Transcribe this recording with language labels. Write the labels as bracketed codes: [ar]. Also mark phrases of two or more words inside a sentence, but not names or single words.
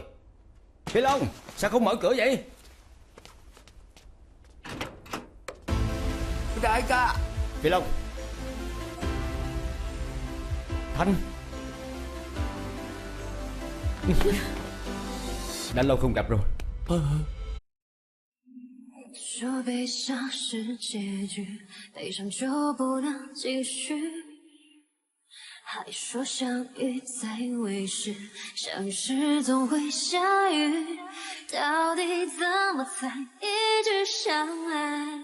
[vi] Phi Long, sao không mở cửa vậy? Đại ca. Phi Long. Thanh. Đã lâu không gặp rồi. [zh] 说悲伤是结局，悲伤就不能继续。还说相遇在未时，相遇时总会下雨。到底怎么才一直相爱？